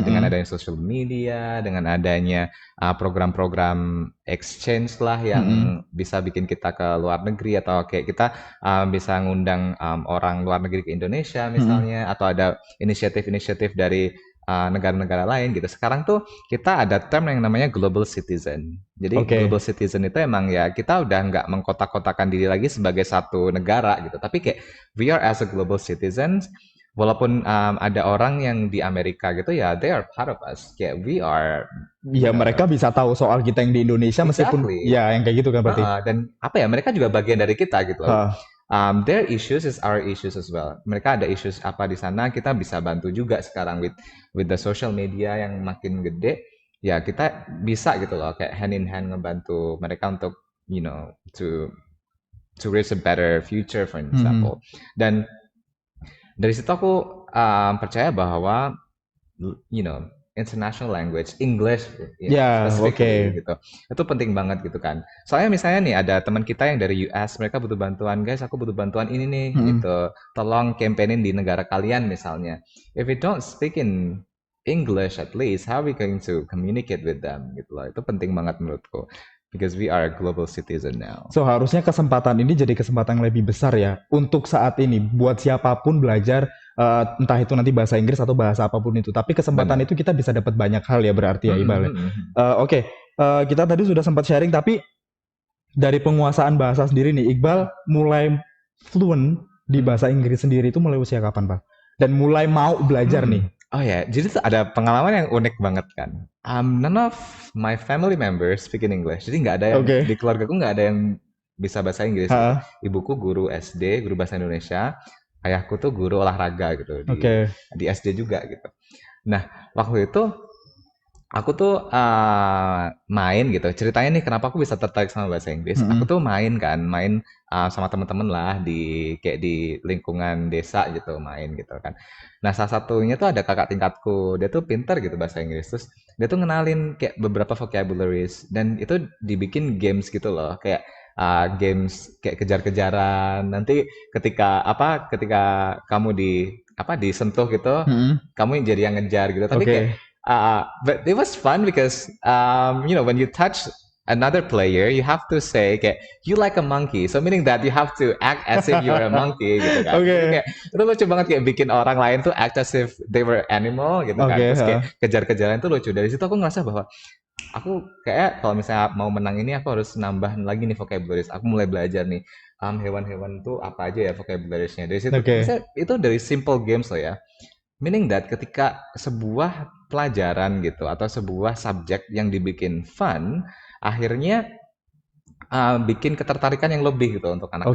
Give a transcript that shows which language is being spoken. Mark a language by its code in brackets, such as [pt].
[id] Dengan adanya social media, dengan adanya program-program exchange lah yang bisa bikin kita ke luar negeri atau kayak kita bisa ngundang orang luar negeri ke Indonesia misalnya, atau ada inisiatif-inisiatif dari negara-negara lain gitu. Sekarang tuh kita ada term yang namanya global citizen. Jadi global citizen itu emang ya kita udah nggak mengkotak-kotakan diri lagi sebagai satu negara gitu. [en] Tapi kayak we are as a global citizens. [id] Walaupun ada orang yang di Amerika gitu ya, they are part of us. Kayak we are. Ya mereka bisa tahu soal kita yang di Indonesia meskipun ya yang kayak gitu kan berarti. Dan apa ya, mereka juga bagian dari kita gitu loh. [en] Their issues is our issues as well. [id] Mereka ada issues apa di sana, kita bisa bantu juga sekarang with the social media yang makin gede. Ya kita bisa gitu loh, kayak hand in hand ngebantu mereka untuk to reach a better future for example. Dan dari situ aku percaya bahwa international language, English, gitu. Itu penting banget gitu kan. Soalnya misalnya nih ada teman kita yang dari US, mereka butuh bantuan, guys, aku butuh bantuan ini nih, gitu. Tolong campaignin di negara kalian misalnya. [en] If we don't speak in English at least, how are we going to communicate with them gitu loh. Itu penting banget menurutku. Because we are a global citizen now. [id] So harusnya kesempatan ini jadi kesempatan yang lebih besar ya untuk saat ini buat siapapun belajar entah itu nanti bahasa Inggris atau bahasa apapun itu. Tapi kesempatan itu kita bisa dapat banyak hal ya berarti ya Iqbal. Oke, kita tadi sudah sempat sharing tapi dari penguasaan bahasa sendiri nih Iqbal mulai fluent di bahasa Inggris sendiri itu mulai usia kapan Pak? Dan mulai mau belajar nih? Oh ya, jadi tuh ada pengalaman yang unik banget kan. [en] None of my family members speak in English. [id] Jadi nggak ada yang di keluargaku nggak ada yang bisa bahasa Inggris. Gitu. Ibuku guru SD, guru bahasa Indonesia. Ayahku tuh guru olahraga gitu di SD juga gitu. Nah waktu itu aku tuh main gitu. Ceritanya nih kenapa aku bisa tertarik sama bahasa Inggris. Aku tuh main sama teman-teman lah di kayak di lingkungan desa gitu main gitu kan. Nah, salah satunya tuh ada kakak tingkatku, dia tuh pinter gitu bahasa Inggris, terus dia tuh ngenalin kayak beberapa vocabularies dan itu dibikin games gitu loh, kayak games kayak kejar-kejaran. Nanti ketika kamu disentuh gitu, Mm-mm. kamu jadi yang ngejar gitu. Tapi kayak Oke. [en] but it was fun because when you touch another player, you have to say kayak you like a monkey, so meaning that you have to act as if you're a monkey gitu kan. [id] Jadi Oke. kayak itu lucu banget kayak bikin orang lain tuh act as if they were animal gitu kan. Oke. Terus kayak kejar-kejaran itu lucu. Dari situ aku ngerasa bahwa aku kayak kalau misalnya mau menang ini aku harus nambah lagi nih vocabularies. Aku mulai belajar nih hewan-hewan tuh apa aja ya vocabulariesnya. Dari situ Oke. misalnya itu dari simple games loh ya. Meaning that ketika sebuah pelajaran gitu atau sebuah subjek yang dibikin fun, akhirnya bikin ketertarikan yang lebih gitu untuk anak